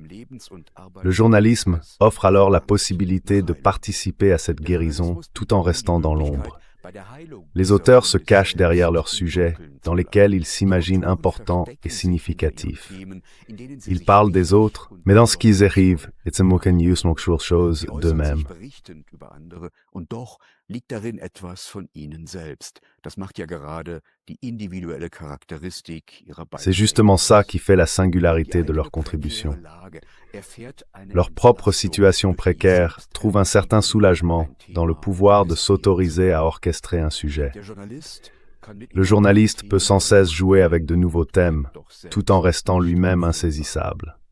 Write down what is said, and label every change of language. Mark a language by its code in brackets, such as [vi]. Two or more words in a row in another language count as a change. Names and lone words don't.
[fr] Le journalisme offre alors la possibilité de participer à cette guérison tout en restant dans l'ombre. Les auteurs se cachent derrière leurs sujets, dans lesquels ils s'imaginent importants et significatifs. Ils parlent des autres, mais dans ce qu'ils écrivent, it's chose d'eux-mêmes. [de] Und doch liegt darin etwas von ihnen selbst. Das macht ja gerade die individuelle Charakteristik ihrer [fr] C'est [de] Beiträge. [fr] justement ça qui fait la singularité de leur contribution. Leur propre situation précaire trouve un certain soulagement dans le pouvoir de s'autoriser à orchestrer un sujet. Le journaliste peut sans cesse jouer avec de nouveaux thèmes, tout en restant lui-même insaisissable.